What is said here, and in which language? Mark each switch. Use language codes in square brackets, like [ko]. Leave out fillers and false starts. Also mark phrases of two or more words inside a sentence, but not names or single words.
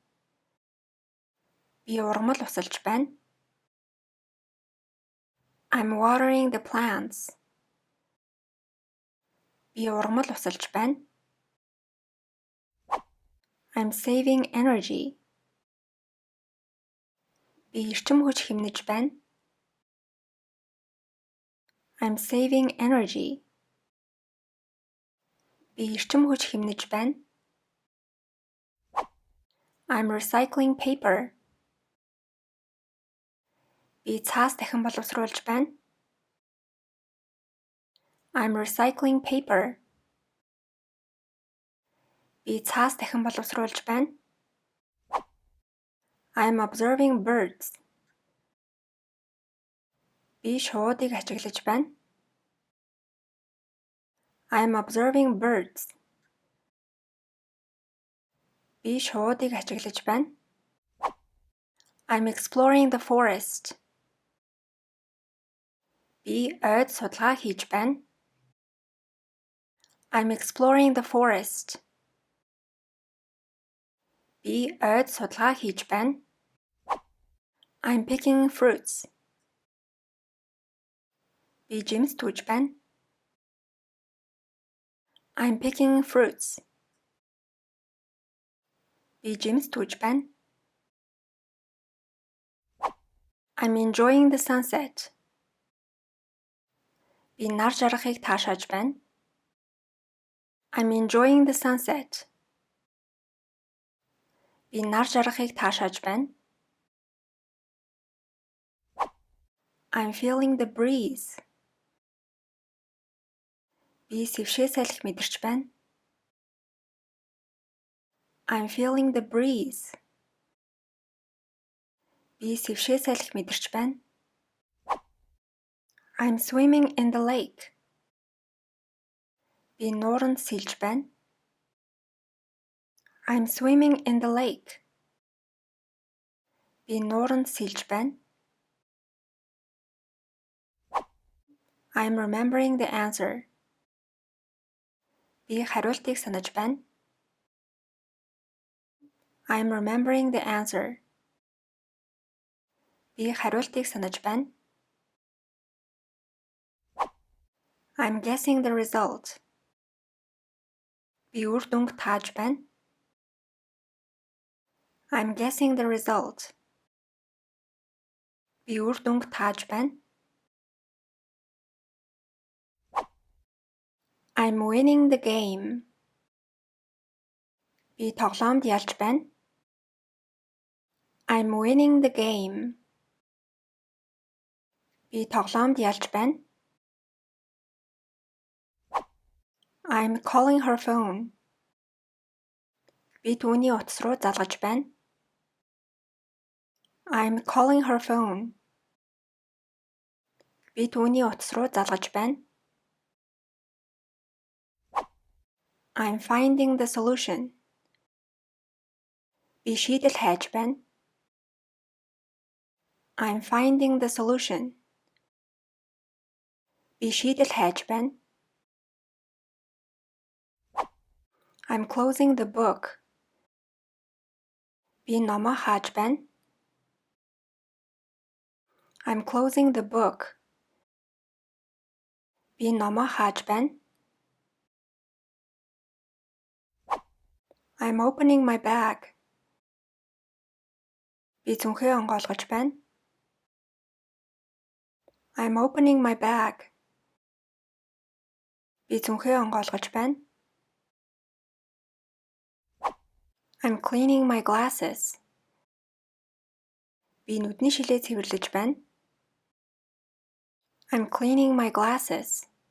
[mn] Би ургамал усалж байна. [en] I'm watering the plants. [mn] Би ургамал усалж байна. [en] I'm saving energy. [mn] Би эрчим хүч хэмнэж байна. [en] I'm saving energy. [mn] Би эрчим хүч хэмнэж байна. [en] I'm recycling paper. [mn] Би цаас дахин боловсруулж байна. [en] I'm recycling paper. [mn] Би цаас дахин боловсруулж байна. [en] I'm observing birds. [mn] Би шуудыг ажиглаж байна. [en] I'm observing birds. [mn] Би шуудыг ажиглаж байна. [en] I'm exploring the forest. [mn] Би ойд судалгаа хийж байна. [en] I'm exploring the forest. [mn] Би ойд судалгаа хийж байна. [en] I'm picking fruits. [mn] Би жимс түүж байна. [en] I'm picking fruits. [mn] Би жимс түүж байна. [en] I'm enjoying the sunset. [mn] Би нар жаргахыг таашааж байна. [en] I'm enjoying the sunset. [mn] Би нар жаргахыг таашааж байна. [en] I'm feeling the breeze. [mn] Би сэвшээ салхи мэдэрч байна. [en] I'm feeling the breeze. [mn] Би сэвшээ салхи мэдэрч байна. [en] I'm swimming in the lake. [mn] Би нууранд сэлж байна. [en] I'm swimming in the lake. [mn] Би нууранд сэлж байна. [en] I'm remembering the answer. [mn] Би хариултыг санаж байна. [en] I'm remembering the answer. [mn] Би хариултыг санаж байна. [en] I'm guessing the result. [mn] Би үр дүнг тааж байна. [en] I'm guessing the result. [mn] Би үр дүнг тааж байна. [en] I'm winning the game. [mn] Би тоглоомд ялж байна. [en] I'm winning the game. [mn] Би тоглоомд ялж байна. [en] I'm calling her phone. [mn] Би түүний утас руу залгаж байна. [en] I'm calling her phone. [mn] Би түүний утас руу залгаж байна. [en] I'm finding the solution. [mn] Би шийдэл хайж байна. [en] I'm finding the solution. [mn] Би шийдэл хайж байна. [en] I'm closing the book. [mn] Би номоо хааж байна. [en] I'm closing the book. [mn] Би номоо хааж байна. [en] I'm opening my bag. [mn] Би зүнхээ онгойлгож байна. [en] I'm opening my bag. [mn] Би зүнхээ онгойлгож байна. [en] I'm cleaning my glasses. [mn] Би нүдний шилээ цэвэрлэж байна. [en] I'm cleaning my glasses.